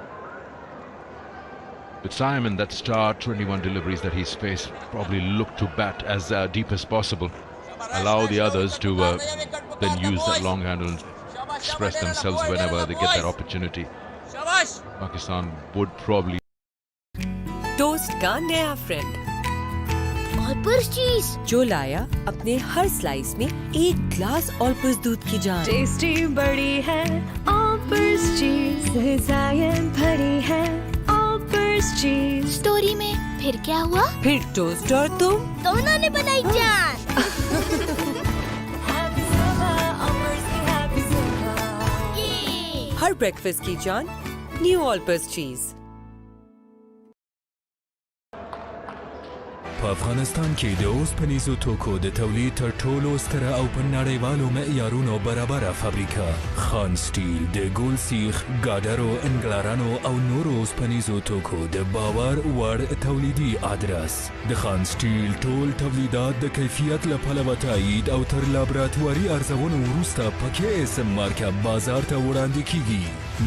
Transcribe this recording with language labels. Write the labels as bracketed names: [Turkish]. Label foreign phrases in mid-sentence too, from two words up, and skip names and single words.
[English] With Simon, that start 21 deliveries that he's faced, probably look to bat as deep as possible. Allow the others to then use that long handle and express themselves whenever they get that opportunity. Pakistan would probably... [Urdu] ٹوسٹ کا نیا فرینڈ اولپرز چیز جو لایا اپنے ہر سلائس میں ایک گلاس اولپرز دودھ کی جان. ٹیسٹی بڑی ہے اولپرز چیز، غذائیت بھری ہے اولپرز چیز. سٹوری میں پھر کیا ہوا? پھر ٹوسٹ اور تم دونوں نے بنائی جان۔ ہر بریکفاسٹ کی جان نیو اولپرز چیز. [Pashto] په افغانستان کې د اوسپنیزو توکو د تولید تر ټولو ستره او په نړیوالو معیارونو برابره فابریکه خان سټیل د ګول سیخ، ګاډرو، انګلارانو او نورو اوسپنیزو توکو د باور وړ تولیدي ادرس د خان سټیل ټول تولیدات د کیفیت له پلوه تایید او تر لابراتواري ارزونو وروسته په KSM مارکه بازار ته وړاندې کیږي.